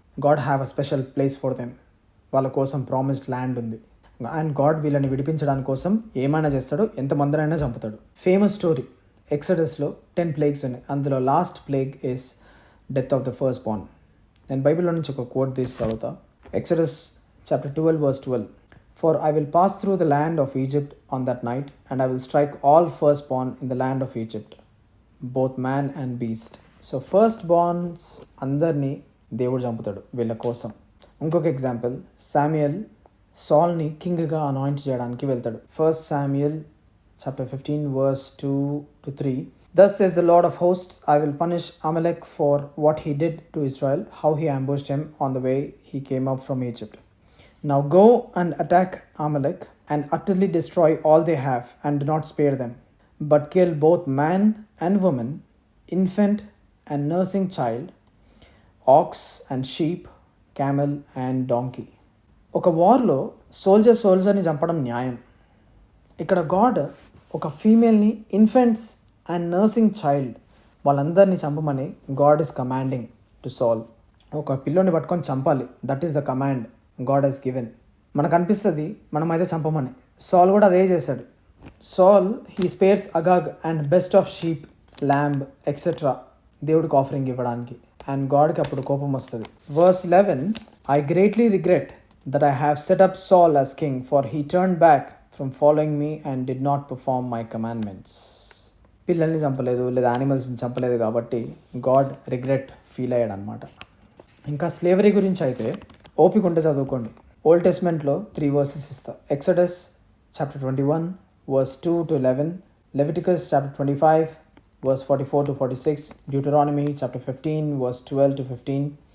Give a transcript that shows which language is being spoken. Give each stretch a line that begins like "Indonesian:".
English: God have a special place for them.
Telugu: వాళ్ళ కోసం promised land ఉంది. అండ్ గాడ్ వీళ్ళని విడిపించడానికి కోసం ఏమైనా చేస్తాడు, ఎంతమందినైనా చంపుతాడు. ఫేమస్ స్టోరీ ఎక్సడస్లో 10 ప్లేగ్స్ ఉన్నాయి. అందులో
English: Last plague is death of the first born.
Telugu: నేను బైబిల్లో నుంచి ఒక కోట్ తీసి చదువుతా. Exodus chapter 12:12.
English: For I will pass through the land of Egypt on that night, and I will strike all firstborn in the land of Egypt, both man and beast.
Telugu: So firstborns అందరినీ దేవుడు చంపుతాడు వీళ్ళ కోసం. ఇంకొక example, Samuel సాల్ని కింగ్గా anoint చేయడానికి వెళ్తాడు.
English: 1 Samuel chapter 15:2-3. Thus says the Lord of hosts, I will punish Amalek for what he did to Israel, how he ambushed him on the way he came up from Egypt. Now go and attack Amalek and utterly destroy all they have, and do not spare them, but kill both man and woman, infant and nursing child, ox and sheep, camel and donkey.
Telugu: ఒక వార్లో సోల్జర్ని చంపడం న్యాయం. ఇక్కడ God ఒక ఫీమేల్ని, infants and nursing child వాళ్ళందరినీ చంపమని
English: God is commanding to Saul.
Telugu: ఒక పిల్లోని పట్టుకొని చంపాలి,
English: That is the command God he's given.
Telugu: మనకు అనిపిస్తుంది మనమైతే చంపమని. సాల్ కూడా అదే చేశాడు.
English: Saul he spares Agag and best of sheep, lamb etcetera
Telugu: దేవుడికి ఆఫరింగ్ ఇవ్వడానికి. అండ్ గాడ్కి అప్పుడు కోపం వస్తుంది.
English: Verse 11, I greatly regret that I have set up Saul as king, for he turned back from following me and did not perform my commandments.
Telugu: పిల్లల్ని చంపలేదు లేదా యానిమల్స్ని చంపలేదు కాబట్టి గాడ్ రిగ్రెట్ ఫీల్ అయ్యాడు అనమాట. ఇంకా స్లేవరీ గురించి అయితే ఓపిక ఉంటే చదువుకోండి. ఓల్డ్ టెస్ట్మెంట్లో 3 verses ఇస్తా. Exodus chapter 21:2-11, Leviticus chapter 25:44-46, Deuteronomy chapter 15:12-15.